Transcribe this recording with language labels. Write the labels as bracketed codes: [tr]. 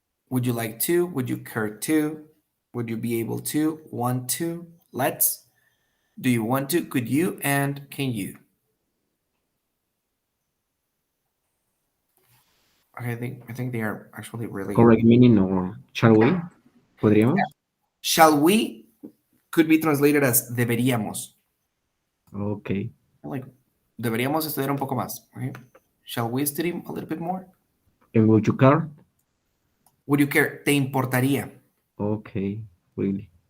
[en] Would you like to? Would you care to? Would you be able to? Want to? Let's. Do you want to? Could you? And can you? Okay, I think they are actually really Correct meaning or shall we? [es] ¿Podríamos? [en] Shall we could be translated as [es] deberíamos. [en] Okay. [es] Like deberíamos estudiar un poco más. [en] Okay? Shall we study a little bit more? And would you care? Would you care? [es] ¿Te importaría? [en] Okay. Really.